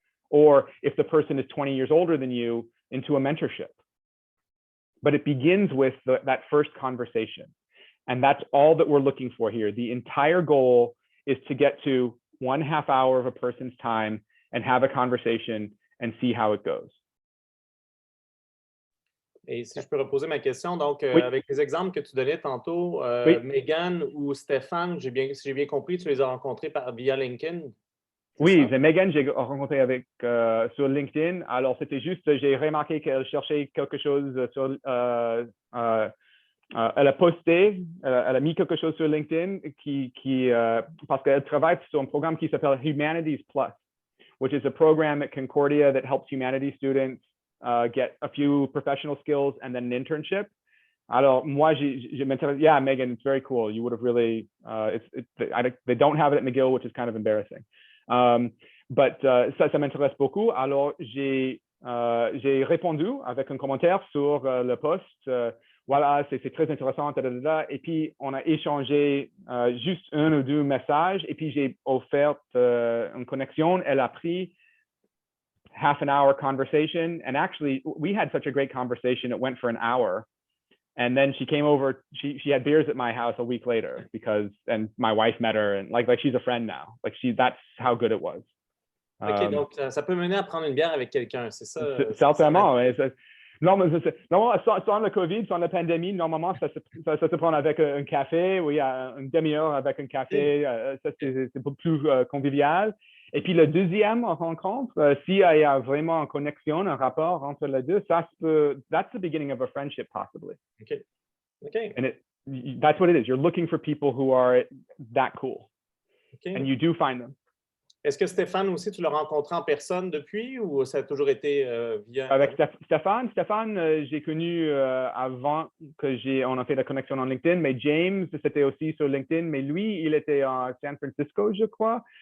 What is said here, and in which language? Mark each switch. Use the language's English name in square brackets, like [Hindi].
[English] Or if the person is 20 years older than you, into a mentorship. But it begins with that first conversation. And that's all that we're looking for here. The entire goal is to get to 1/2 hour of a person's time and have a conversation and see how it goes. [French] Et si je peux reposer ma question, donc Oui. avec les exemples que tu donnais tantôt, Oui. Megan ou Stéphane, si j'ai bien compris, tu les as rencontrés via LinkedIn? Oui, Megan, j'ai rencontré sur LinkedIn. Alors, c'était juste, j'ai remarqué qu'elle cherchait quelque chose sur... elle a posté, elle a mis quelque chose sur LinkedIn parce qu'elle travaille sur un programme qui s'appelle Humanities Plus, [English] which is a program at Concordia that helps humanities students get a few professional skills and then an internship. [French] Alors, moi, je m'intéresse, [English] yeah, Megan, it's very cool. You would have really, they don't have it at McGill, which is kind of embarrassing. [French] But ça m'intéresse beaucoup. Alors, j'ai répondu avec un commentaire sur le post. Voilà, c'est très intéressant. Et puis, on a échangé juste 1 ou 2 messages. Et puis, j'ai offert une connexion. Elle a pris [English] half an hour conversation. And actually, we had such a great conversation. It went for an hour. And then she came over, she had beers at my house a week later and my wife met her and like she's a friend now. Like that's how good it was. [French] OK, donc ça peut mener à prendre une bière avec quelqu'un, c'est ça? Certainement. Normalement, sans le COVID, sans la pandémie, normalement, ça se prend avec un café, oui, une demi-heure avec un café, ça c'est beaucoup plus convivial. Et puis, le deuxième rencontre, s'il y a vraiment une connexion, un rapport entre les deux, [English] that's the beginning of a friendship, possibly. Okay. Okay. And that's what it is. You're looking for people who are that cool. Okay. And you do find them. [French] Est-ce que Stéphane aussi, tu l'as rencontré en personne depuis ou ça a toujours été via... Avec Stéphane, j'ai connu avant on a fait la connexion en LinkedIn, mais James, c'était aussi sur LinkedIn, mais lui, il était à San Francisco, je crois.